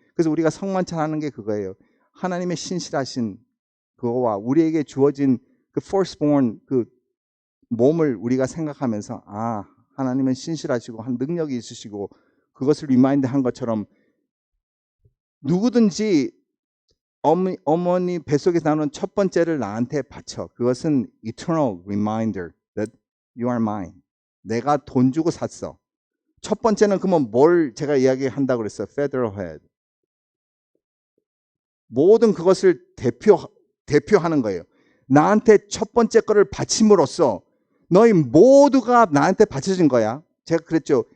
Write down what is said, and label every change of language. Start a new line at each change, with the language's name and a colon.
Korean: 그래서 우리가 성만찬하는 게 그거예요. 하나님의 신실하신 그거와 우리에게 주어진 그 firstborn 그 몸을 우리가 생각하면서 하나님은 신실하시고 한 능력이 있으시고 그것을 리마인드 한 것처럼 누구든지 어머니 뱃속에서 나오는 첫 번째를 나한테 바쳐. 그것은
English: eternal reminder that you are mine.
Korean: 내가 돈 주고 샀어. 첫 번째는 그러면 뭘 제가 이야기한다고 그랬어요.
English: federalhead.
Korean: 모든 그것을 대표하는 거예요. 나한테 첫 번째 거를 바침으로써 너희 모두가 나한테 바쳐진 거야. 제가 그랬죠.